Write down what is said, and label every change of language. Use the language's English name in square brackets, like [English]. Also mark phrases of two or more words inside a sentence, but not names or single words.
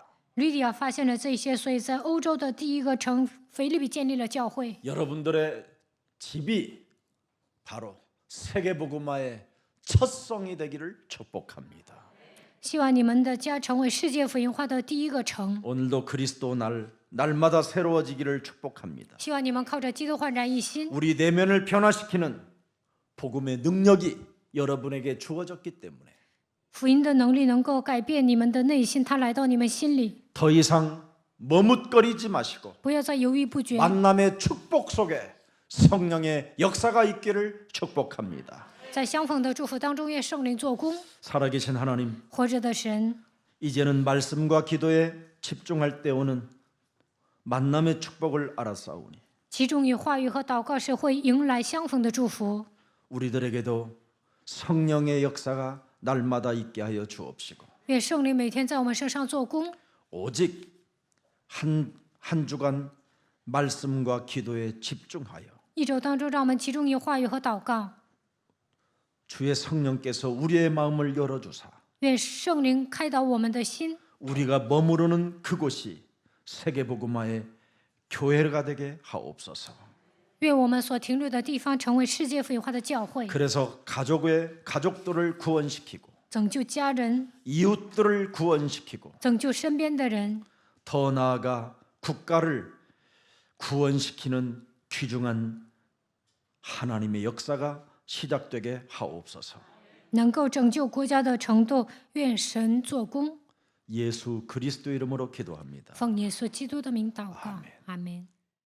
[Chinese] 吕底亚发现了这些，所以在欧洲的第一个城腓立比建立了教会。 [Korean] 여러분들의 집이 바로 세계복음화의 첫성이 되기를 축복합니다. [Chinese] 希望你们的家成为世界福音化的第一个城。 [Korean] 오늘도 그리스도 날마다 새로워지기를 축복합니다. [Chinese] 希望你们靠着基督焕然一新， [Korean] 우리 내면을 변화시키는 복음의 능력이 여러분에게 주어졌기 때문에 [Chinese] 福音的能力能够改变你们的内心，它来到你们心里， [Korean] 더 이상 머뭇거리지 마시고 [Chinese] 不要再犹豫不决。 [Korean] 만남의 축복 속에 성령의 역사가 있기를 축복합니다. [Chinese] 在相逢的祝福当中，愿圣灵做工。 [Korean] 살아계신 하나님, [Chinese] 活着的神， [Korean] 이제는 말씀과 기도에 집중할 때 오는 만남의 축복을 알았사오니 [Chinese] 其中以话语和祷告是会迎来相逢的祝福。 [Korean] 우리들에게도 성령의 역사가 날마다 있게 하여 주옵시고 [Chinese] 愿圣灵每天在我们身上做工， [Korean] 오직 한 주간 말씀과 기도에 집중하여 [Chinese] 一周当中让我们集中以话语和祷告。 [Korean] 주의 성령께서 우리의 마음을 열어주사 [Chinese] 愿圣灵开导我们的心， [Korean] 우리가 머무르는 그곳이 세계복음화의 교회가 되게 하옵소서. [Chinese] 愿我们所停留的地方成为世界福音化的教会， [Korean] 그래서 가족들을 구원시키고 [Chinese] 拯救家人， [Korean] 이웃들을 구원시키고 [Chinese] 拯救身边的人， [Korean] 더 나아가 국가를 구원시키는 귀중한 하나님의 역사가 시작되게 하옵소서. [Chinese] 能够拯救国家的程度，愿神做工。 [Korean] 예수 그리스도 이름으로 기도합니다. [Chinese] 奉耶稣基督的名祷告，阿门。